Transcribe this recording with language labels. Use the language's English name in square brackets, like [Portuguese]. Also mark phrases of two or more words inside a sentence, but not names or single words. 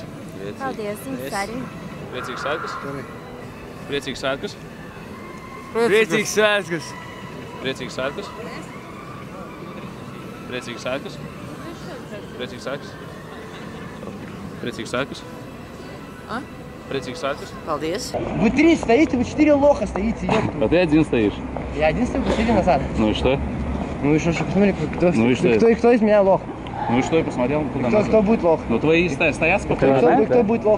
[Latvian] Paldies, jums arī. Priecīgs svētkus. Priecīgs svētkus. Priecīgs svētkus. Priecīgs svētkus. Priecīgs svētkus. Priecīgs svētkus. Priecīgs svētkus. [Russian] Приятных садков. [Latvian] Paldies. [Russian] Вы 3 стоите, вы 4 лоха стоите. А ты один стоишь? Я один стою, посмотри назад. Ну и что? Ну и что, посмотри, кто из меня лох. Ну и что, я посмотрел туда назад. Кто будет лох? Ну твои стоят спокойно. Кто будет лох?